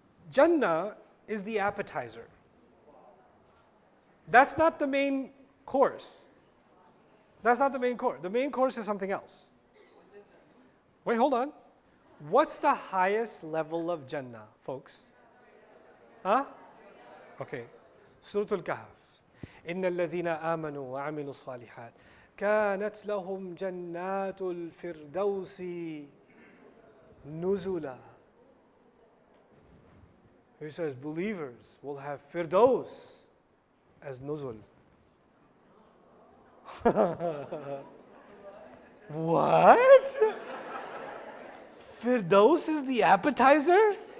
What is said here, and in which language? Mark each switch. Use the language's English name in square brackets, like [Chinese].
[English] Jannah is the appetizer. That's not the main course. That's not the main course. The main course is something else. Wait, hold on. What's the highest level of Jannah, folks? Huh? Okay. Surah Al-Kahf. [Arabic] إن الذين آمنوا وعملوا الصالحات كانت لهم جنات الفردوس نزلا. [English] He says believers will have Firdaws as nuzul. What? Firdaus is the appetizer?